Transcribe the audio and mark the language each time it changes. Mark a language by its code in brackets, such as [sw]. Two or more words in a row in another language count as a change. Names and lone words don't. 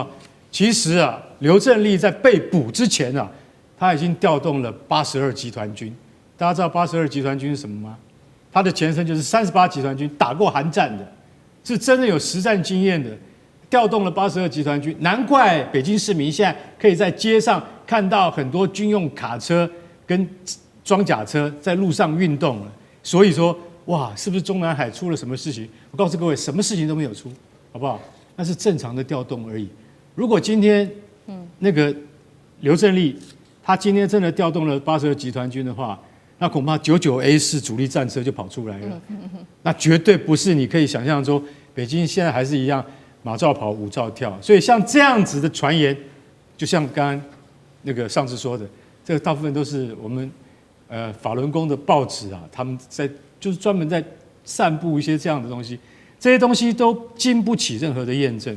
[zh] 其實啊，劉振立在被捕之前啊，他已經調動了82集團軍。大家知道82集團軍是什麼嗎？它的前身就是38集團軍，打過韓戰的，是真的有實戰經驗的，調動了82集團軍。難怪北京市民現在可以在街上看到很多軍用卡車跟裝甲車在路上運動了。所以說，哇，是不是中南海出了什麼事情？我告訴各位，什麼事情都沒有出，好不好？那是正常的調動而已。如果今天那個劉振立他今天真的調動了82集團軍的話，那恐怕 99A 式主力戰車就跑出來了。那絕對不是你可以想象中，北京現在還是一樣馬照跑，舞照跳。所以像這樣子的傳言，就像剛剛那個上次說的，這個大部分都是我們法輪功的報紙啊，他們就是專門在散布一些這樣的東西，這些東西都經不起任何的驗證。